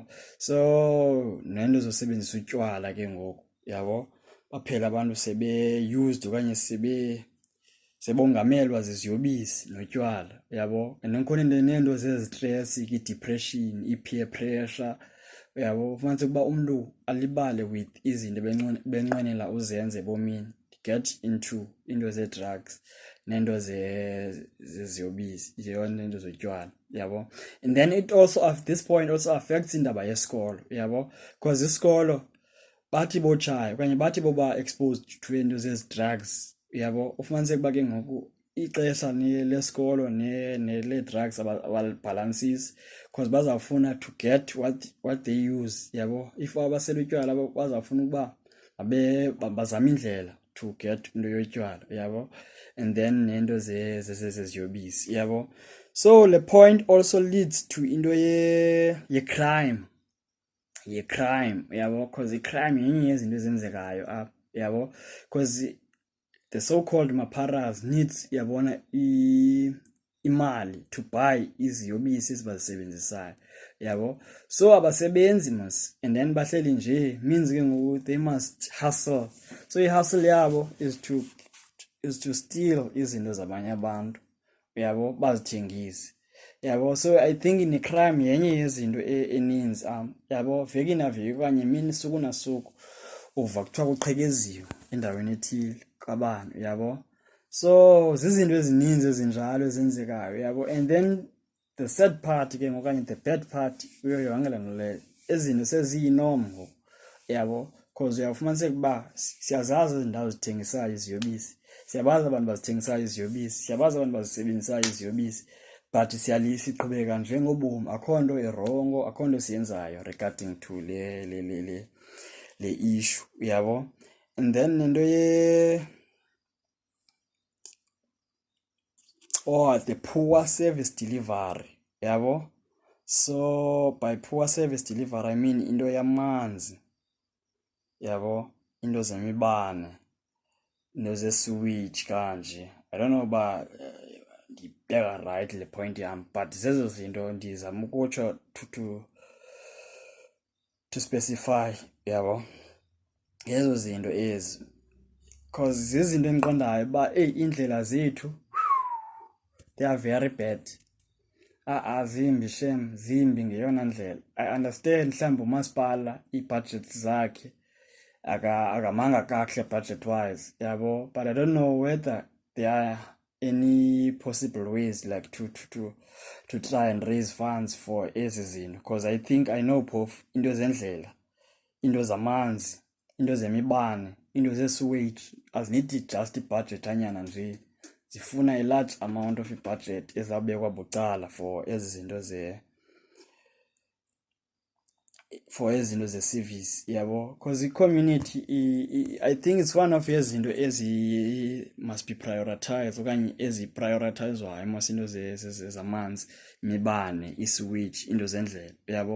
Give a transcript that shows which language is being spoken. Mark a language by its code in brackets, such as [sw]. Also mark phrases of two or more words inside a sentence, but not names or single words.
[xh] So nento zosebenzisa utywala ke ngoku, yabo, baphela abantu sebe-used okanye sebongamelwa ziziyobisi notywala, yabo. And nkhona neento zezistress, i-depression, i-peer pressure, yabo, ufumaniseka uba umntu alibale with izinto benqwenela uzenze ebomini, [en] get into [xh] into ze-drugs neento zeziyobisi, yona into zotywala, yabo. [en] And then it also at this point also affects [xh] indaba yesikolo, yabo, because isikolo bathi botshaya okanye bathi boba [en] exposed to [xh] into zezi-drugs, yabo, ufumaniseka uba ke ngoku ixesha lesikolo nele-drugs abalibhalansisi because bazawufuna [en] to get what they use, [xh] yabo. If abasela utywala bazawufuna ukuba bazama indlela [en] to get into [xh] yotywala, yabo, [en] and then [xh] nento zeziyobisi, yabo. [en] So the point also leads to [xh] into ye-crime, yabo, because i-crime yenye yezinto ezenzekayo apha, yabo, [en] because the so-called maparas needs, [xh] yabona, imali [en] to buy [xh] iziyobisi ezibazisebenzisayo, yabo. [en] So [xh] abasebenzi mos, [en] and then [xh] bahleli nje, [en] means [xh] ke ngoku [en] they must hustle. [xh] So i-hustle yabo [en] is to steal [xh] izinto zabanye abantu, yabo, bazithengise, yabo. [en] So I think [xh] ne-crime yenye yezinto eninzi, yabo, veki naveki okanye imini suku nasuku uva kuthiwa kuqhekeziwe endaweni ethile kabani, yabo. So zizinto ezininzi ezinjalo ezenzekayo, yabo. [en] And then the sad part [xh] ke okanye [en] the bad part [xh] kuyo yonke le nto leyo, ezinto seziyinom ngoku, yabo, because uyawufumaniseka uba siyazazi ezi ndawo zithengisayo iziyobisi, siyabazi abantu bazithengisayo iziyobisi, siyabazi abantu bazisebenzisayo iziyobisi, but siqhubeka njengobomi, akho nto irongo, akho nto siyenzayo [en] regarding to [xh] le issue, yabo. [en] And then nento the poor service delivery, yabo. So by poor service delivery I mean [xh] into yamanzi, yabo, into zemibane, into ze-sewage kanje. [en] I don't know [xh] uba ndibeka right le point yam, but zezo zinto ndizama ukutsho [en] to specify, [xh] yabo, ezo zinto ezi, because zizinto endiqondayo uba iindlela zethu [en] they are very bad. [xh] Zimbi shem, zimbi ngeyona ndlela. [en] I understand [xh] mhlawumbi umasipala ii-budget zakhe akamanga kakuhle [en] budget wise, yabo, but I don't know whether there are any possible ways like to try and raise funds for [xh] ezi zinto, [en] because I think I know [xh] phofu into zendlela, into zamanzi, into zemibane, into ze-sewage azinidi just ibudget anyana nje, zifuna [en] a large amount of [xh] ibudget ezawubekwa bucala for ezi zinto ze-service, yabo, because i-community [en] I think it's one of [xh] yezinto ezi [en] must be prioritized [xh] okanye eziprioritizwayo mos into zamanzi, imibane, i-sewage, into zendlela, yabo.